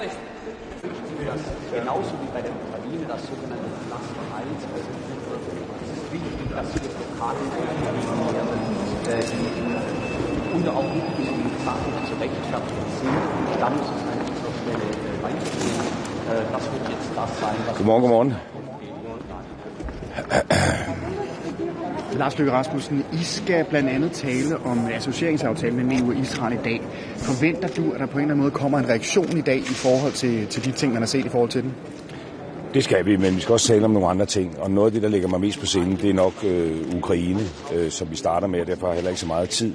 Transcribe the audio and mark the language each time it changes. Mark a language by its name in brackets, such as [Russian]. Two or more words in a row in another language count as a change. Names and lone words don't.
[German] Genauso wie bei der Ukraine das sogenannte Cluster 1 eröffnet wird, ist es wichtig, dass hier Blockaden und auch nicht sachlich zu rechtfertigen sind. Dann muss es an dieser Stelle weitergehen. Das wird jetzt das sein, was... [Danish] Godmorgen, godmorgen. Lars Løkke Rasmussen, I skal blandt andet tale om associeringsaftalen mellem EU og Israel i dag. Forventer du, at der på en eller anden måde kommer en reaktion i dag i forhold til de ting, man har set i forhold til den? Det skal vi, men vi skal også tale om nogle andre ting. Og noget af det, der ligger mig mest på scenen, det er nok Ukraine, som vi starter med, og derfor har heller ikke så meget tid.